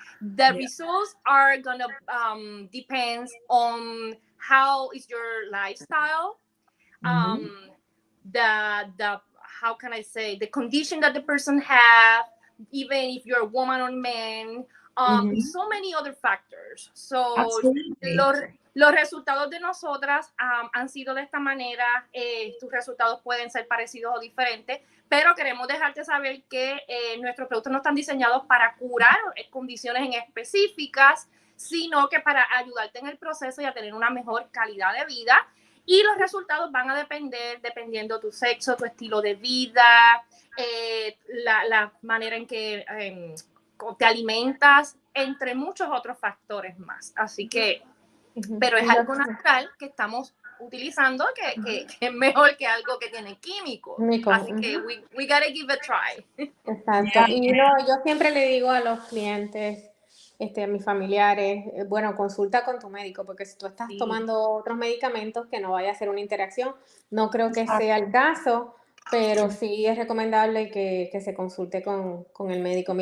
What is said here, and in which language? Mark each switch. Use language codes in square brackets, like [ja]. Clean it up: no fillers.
[en] The results are gonna depends on how is your lifestyle, the how can I say, the condition that the person have, even if you're a woman or man, so many other factors. [es] So los resultados de nosotras han sido de esta manera. Tus resultados pueden ser parecidos o diferentes, pero queremos dejarte saber que nuestros productos no están diseñados para curar condiciones en específicas, sino que para ayudarte en el proceso y a tener una mejor calidad de vida. Y los resultados van a depender dependiendo tu sexo, tu estilo de vida, la manera en que te alimentas, entre muchos otros factores más. Así que, pero es algo natural que estamos utilizando que es mejor que algo que tiene químicos. Así que [en] we gotta give it a try. [es] Exacto. Y no, yo siempre le digo a los clientes, a mis familiares, bueno, consulta con tu médico, porque si tú estás tomando otros medicamentos, que no vaya a ser una interacción. No creo que sea el caso, pero sí es recomendable que se consulte con el médico.